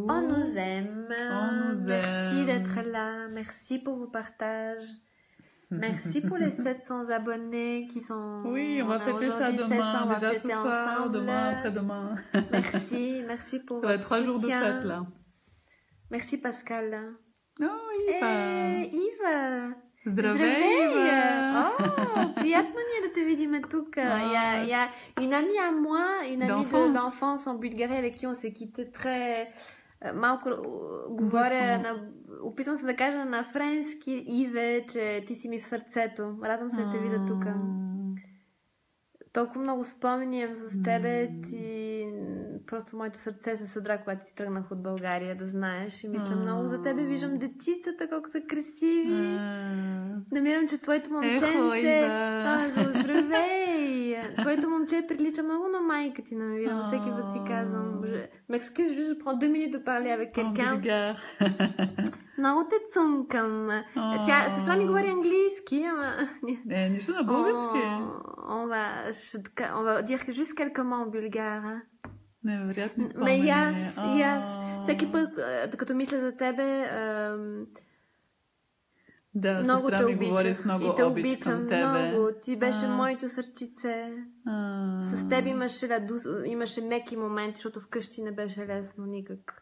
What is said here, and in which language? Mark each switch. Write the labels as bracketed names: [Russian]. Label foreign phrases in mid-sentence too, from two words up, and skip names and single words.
[French] On nous aime. Merci d'être là. Merci pour vos partages. Merci pour les 700 abonnés qui sont... Oui, on va fêter ça demain. Déjà ce soir, demain, après-demain. Merci pour votre soutien. Ça va être 3 jours de fête, là. Merci Pascal. [Bulgarian] Ива! Ива! Здравей, Ива! Oh, приятно ни е да те видим тук. [French] Il y a une amie à moi, une amie d'enfance en Bulgarie avec qui on s'est quitté très... [Bulgarian] Малко говоря, опитвам се да кажа на френски, Иве, че ти си ми в сърцето. Радвам се да те видя тук. Толкова много спомени с тебе, ти... Просто моето сърце се съдра, когато си тръгнах от България, да знаеш. И мисля много за тебе. Виждам дечицата, колко са красиви. Намирам, че твоето момченце... Здравей! Твоето момче прилича много на майка ти, намирам. Всеки път си казвам. [French] M'excuse, je prends 2 minutes de parler avec quelqu'un. [Bulgarian] Много те цункам. Сестра ми говори английски, ама... Нищо на български. [French] On va dire que juste quelques mots en bulgare. [Bulgarian] Невероятни спомени. И аз. Всеки път, като мисля за тебе... Да, много сестра ми говори с много обич към тебе. Много. Ти беше моето сърчице. С теб имаше меки моменти, защото вкъщи не беше лесно никак.